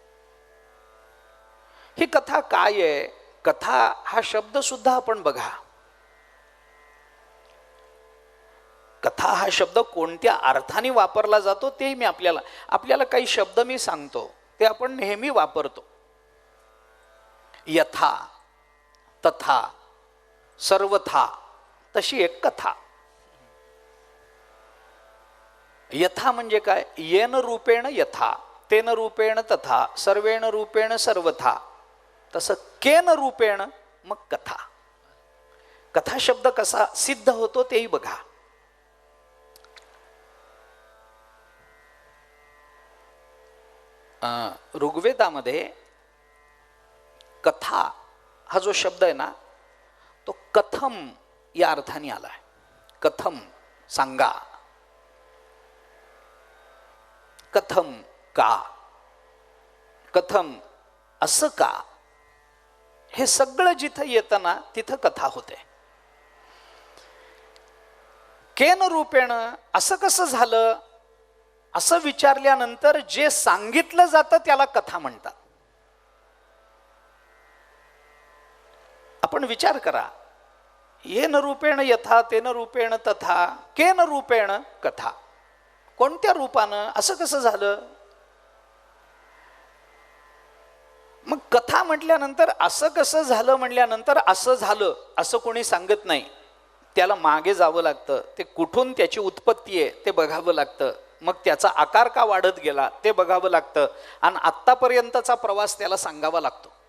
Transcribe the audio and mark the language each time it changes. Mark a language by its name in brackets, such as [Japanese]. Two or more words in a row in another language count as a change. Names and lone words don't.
[Marathi] ही कथा काय आहे? कथा हा शब्द सुद्धा आपण बघा. कथा हा शब्द कोणत्या अर्थाने वापरला जातो ते मी आपल्याला काही शब्द मी सांगतो ते आपण नेहमी वापरतो. [Sanskrit] यथा, तथा, सर्वथा, [Marathi] तशी एक कथा. यथा म्हणजे काय? [Sanskrit] येन रूपेण यथा, तेन रूपेण तथा, सर्वेण रूपेण सर्वथा. [Marathi] तसं [Sanskrit] केन रूपेण [Marathi] मग कथा. कथा शब्द कसा सिद्ध होतो तेही बघा. ऋग्वेदामध्ये कथा हा जो शब्द आहे ना तो कथम या अर्थाने आलाय. कथम सांगा, कथम का, कथम असं का, हे सगळं जिथं येतं ना तिथं कथा होते. [Sanskrit] केन रूपेण [Marathi] असं कसं झालं असं विचारल्यानंतर जे सांगितलं जातं त्याला कथा म्हणतात. आपण विचार करा. [Sanskrit] येन रूपेण यथा, तेन रूपेण तथा, केन रूपेण कथा. [Marathi] कोणत्या रूपानं असं कसं झालं? मग कथा म्हटल्यानंतर असं कसं झालं म्हटल्यानंतर असं झालं असं कोणी सांगत नाही. त्याला मागे जावं लागतं. ते कुठून त्याची उत्पत्ती आहे ते बघावं लागतं. मग त्याचा आकार का वाढत गेला ते बघावं लागतं आणि आत्तापर्यंतचा प्रवास त्याला सांगावा लागतो.